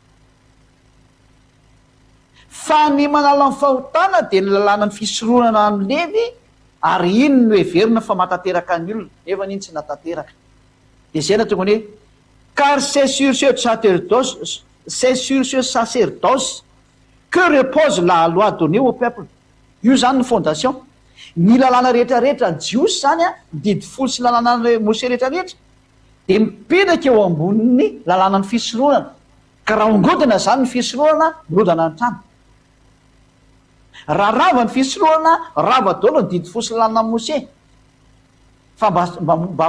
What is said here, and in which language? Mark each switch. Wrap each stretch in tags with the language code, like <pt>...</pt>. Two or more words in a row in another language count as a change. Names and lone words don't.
<mg>fa ny manala ny fahotana dia ny lalàna ny fisorohana ny Levy ary iny no heverina fa matateraka ny olona nefa n'iny tsy natateraka dia zay na tonga ny hoe</mg> <fr>car c'est sur ce sacerdoce que repose la loi donnée au peuple</fr> <mg>io zany ny fondation ny lalàna rehetrarehetra ny jiosy zany didy folo sy lalàna Mose rehetrarehetra dia mipetraka eo ambonin'ny lalàna ny fisorohana ka raha ongodina zany ny fisorohana mirodana ny trano raha rava ny fisorohana rava daholo ny didy folo sy lalàna Mose fa mba</mg>